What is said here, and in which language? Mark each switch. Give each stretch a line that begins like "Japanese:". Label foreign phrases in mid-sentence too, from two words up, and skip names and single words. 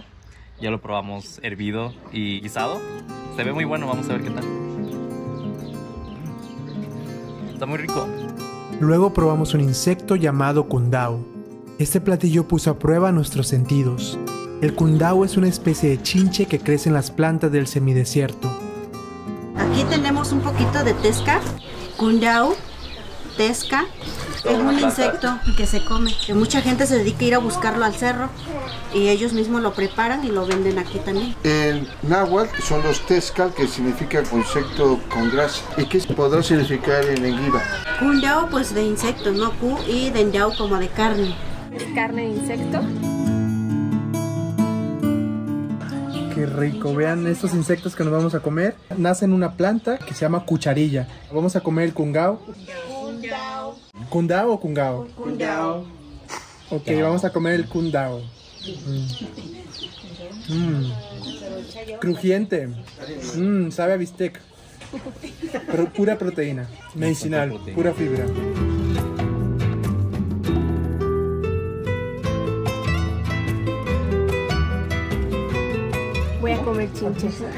Spanish: Ya lo probamos hervido y guisado. Se ve muy bueno, vamos a ver qué tal. Está muy rico. Luego probamos un insecto llamado cundao. Este platillo puso a prueba nuestros sentidos. El cundao es una especie de chinche que crece en las plantas del semidesierto. Aquí tenemos un poquito de tesca, cundao, tesca. Es un insecto que se come, que mucha gente se dedica a ir a buscarlo al cerro y ellos mismos lo preparan y lo venden aquí también. En náhuatl son los tezcal, que significa insecto con grasa. ¿Y qué podrá significar en enguiva? Cundao, pues de insectos, ¿no? Cu y dendao como de carne. Carne de insecto. Qué rico, vean estos insectos que nos vamos a comer. Nace en una planta que se llama cucharilla. Vamos a comer el cungao. ¿Cundao o cungao? Cundao. Ok, vamos a comer el cundao. Crujiente. Sabe a bistec. Pura proteína. Medicinal, pura fibra. Voy a comer chinches.